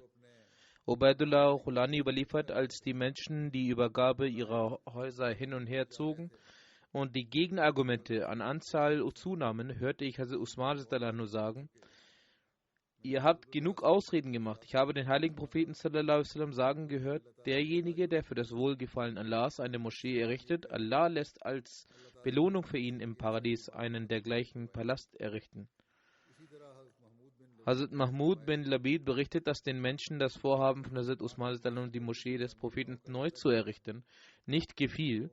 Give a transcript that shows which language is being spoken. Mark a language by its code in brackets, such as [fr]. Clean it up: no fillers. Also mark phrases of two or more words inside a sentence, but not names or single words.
[de] Ubaidullah Khulani überliefert, als die Menschen die Übergabe ihrer Häuser hin und her zogen und die Gegenargumente an Anzahl zunahmen, hörte ich Hazrat Usman sagen, ihr habt genug Ausreden gemacht. Ich habe den heiligen Propheten [ar] صلى الله عليه وسلم [de] sagen gehört, derjenige, der für das Wohlgefallen Allahs eine Moschee errichtet, Allah lässt als Belohnung für ihn im Paradies einen dergleichen Palast errichten. Hazrat Mahmud bin Labid berichtet, dass den Menschen das Vorhaben von Hazrat Usman die Moschee des Propheten neu zu errichten nicht gefiel.